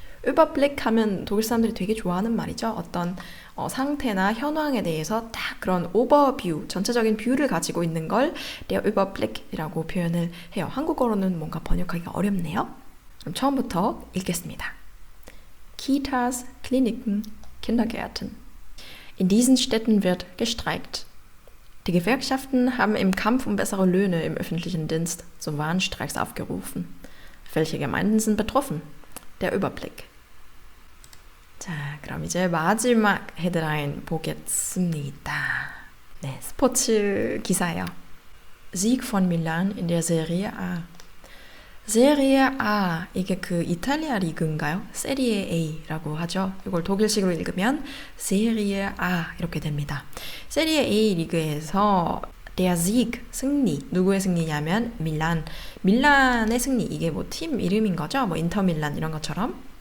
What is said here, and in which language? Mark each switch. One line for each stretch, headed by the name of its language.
Korean: Überblick 하면 독일 사람들이 되게 좋아하는 말이죠. 어떤 상태나 현황에 대해서 딱 그런 오버뷰, 전체적인 뷰를 가지고 있는 걸
German: der Überblick
Korean: 이라고 표현을 해요. 한국어로는 뭔가 번역하기가 어렵네요. 그럼 처음부터 읽겠습니다.
German: Kitas, Kliniken, Kindergärten. In diesen Städten wird gestreikt. Die Gewerkschaften haben im Kampf um bessere Löhne im öffentlichen Dienst zu Warnstreiks aufgerufen. Welche Gemeinden sind betroffen? Der Überblick.
Korean: 자, 그럼 이제 마지막 헤드라인 보겠습니다. 네, 스포츠 기사예요.
German: Sieg von Milan in der Serie A.
Korean: Serie A, 이게 그 이탈리아 리그인가요? 세리에 A라고 하죠. 이걸 독일식으로 읽으면 Serie A 이렇게 됩니다. 세리에 A 리그에서
German: der Sieg,
Korean: 승리. 누구의 승리냐면 밀란의 승리. 이게 뭐 팀 이름인 거죠? 뭐 인터 밀란 이런 것처럼.